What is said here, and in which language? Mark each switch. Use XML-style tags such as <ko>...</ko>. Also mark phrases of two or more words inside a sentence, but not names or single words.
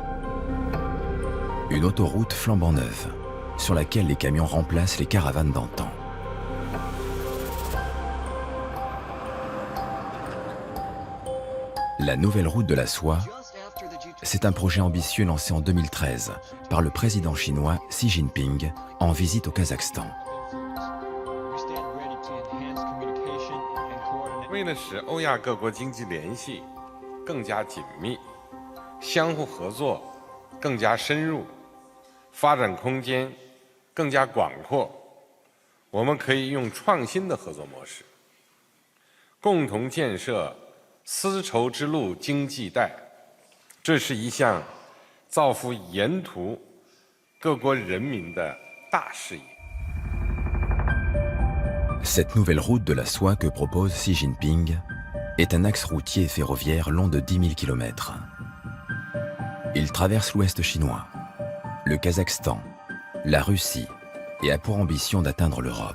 <fr>Une autoroute flambant neuve, sur laquelle les camions remplacent les caravanes d'antan. La nouvelle route de la soie, c'est un projet ambitieux lancé en 2013 par le président chinois Xi Jinping en visite au Kazakhstan.</fr> <zh>为了使欧亚各国经济联系更加紧密，相互合作更加深入，发展空间更加广阔，我们可以用创新的合作模式，共同建设丝绸之路经济带。这是一项造福沿途各国人民的大事业。</zh> <fr>Cette nouvelle route de la soie que propose Xi Jinping est un axe routier et ferroviaire long de 10 000 km. Il traverse l'ouest chinois, le Kazakhstan, la Russie et a pour ambition d'atteindre l'Europe.</fr>